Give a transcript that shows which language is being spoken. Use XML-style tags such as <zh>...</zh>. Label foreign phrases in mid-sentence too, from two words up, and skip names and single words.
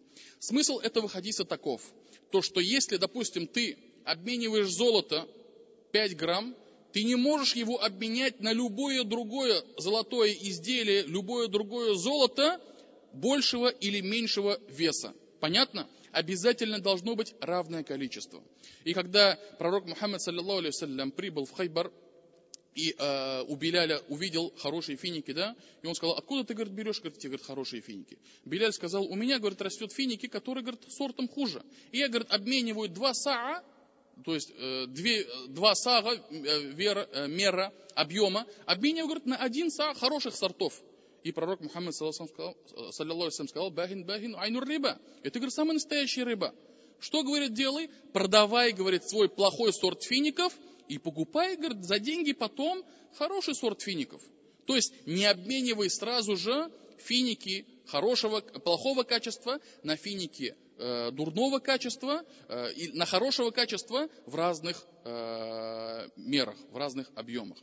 <ru>Смысл этого хадиса таков: то, что если, допустим, ты обмениваешь золото 5 грамм, ты не можешь его обменять на любое другое золотое изделие, любое другое золото большего или меньшего веса. Понятно? Обязательно должно быть равное количество. И когда пророк Мухаммад,</ru> <ar>صلى الله عليه وسلم,</ar> <ru>прибыл в Хайбар и у Биляля увидел хорошие финики, да, и он сказал: откуда ты, говорит, берешь, говорит, эти, говорит, хорошие финики? Биляль сказал: у меня, говорит, растет финики, которые, говорит, сортом хуже. И я, говорит, обмениваю 2 саа, то есть 2 сага мера объема, обмениваю, говорит, на 1 саа хороших сортов.</ru> <ar>И пророк Мухаммад, صلى الله عليه وسلم, сказал: أوه عين الربا.</ar> <ru>Это, говорит, самая настоящая рыба. Что, говорит, делай? Продавай, говорит, свой плохой сорт фиников и покупай, говорит, за деньги потом хороший сорт фиников. То есть не обменивай сразу же финики плохого качества на финики дурного качества и на хорошего качества в разных мерах, в разных объемах.</ru>